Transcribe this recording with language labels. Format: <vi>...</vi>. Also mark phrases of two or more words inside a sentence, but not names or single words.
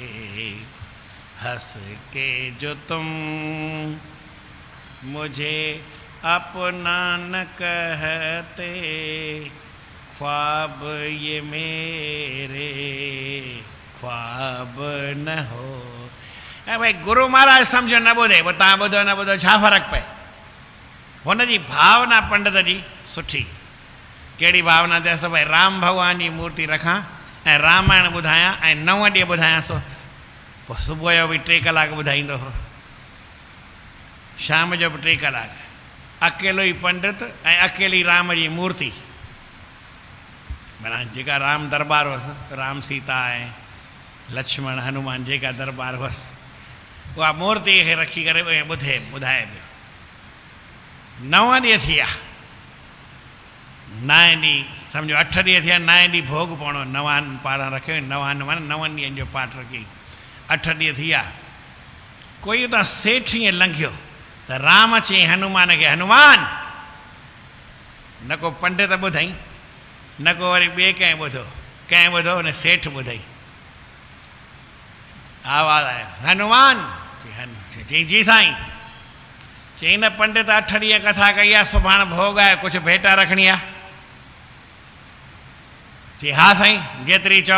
<hi>हंस के जो तुम मुझे अपना न कहते, ख्वाब ये मेरे ख्वाब न हो।</hi> <sd>ऐं भई गुरु महाराज सम्झो न ॿुधे, पोइ तव्हां ॿुधो न ॿुधो छा फ़र्क़ु पए। हुनजी भावना पंडित जी सुठी। कहिड़ी भावना चएसि त भई राम भॻवान जी मूर्ति रखां ऐं रामायण ॿुधायां ऐं 9 ॾींहं ॿुधायांसि। पोइ सुबुह जो बि 3 कलाक ॿुधाईंदो हो, शाम जो बि 3 कलाक। अकेलो ई पंडित ऐं अकेली राम जी मूर्ति, माना जेका राम दरबार हुअसि, राम सीता ऐं लक्ष्मण हनुमान जेका दरबार हुअसि, उहा मूर्ति खे रखी करे ॿुधाए पियो। 9 ॾींहं थी विया, 9 ॾींहं सम्झो 8 ॾींहं थिया, 9 ॾींहं भोग पवणो। 9 पाण रखियो, 9 माना 9 ॾींहंनि जो पाठ रखी, 8 ॾींहं थी विया। कोई उतां सेठ ईअं लंघियो त राम चई हनुमान खे, हनुमान न को पंडित ॿुधाई, न को वरी ॿिए कंहिं ॿुधो हुन सेठ ॿुधई, आवाज़ आयो हनुमान, चई जी साईं। चई न पंडित 8 ॾींहं कथा कई आहे, सुभाणे भोग आहे, कुझु भेटा रखणी आहे? चई हा साईं जेतिरी चओ।</sd>